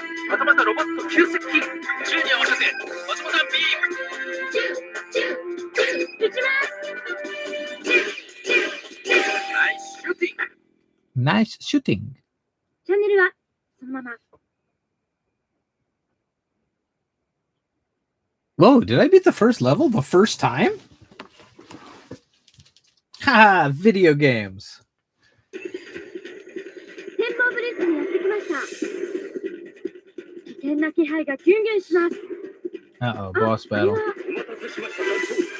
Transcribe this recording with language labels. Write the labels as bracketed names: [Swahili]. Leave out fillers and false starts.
[Japanese] またまたロボット急接近。銃に合わせて松本さんビーム。チュー、チュー、チュー。行きます。チュー、チュー、チュー。ナイスシューティング。 [English] Nice shooting. [Japanese] チャンネルはそのまま。 [English] Whoa, did I beat the first level the first time? Ha! Video games. [Japanese] 展望ブリッジにやってきました。危険な気配がギュンギュンします。 [English] Uh-oh, boss あれ battle. [Japanese] お待たせしました団長。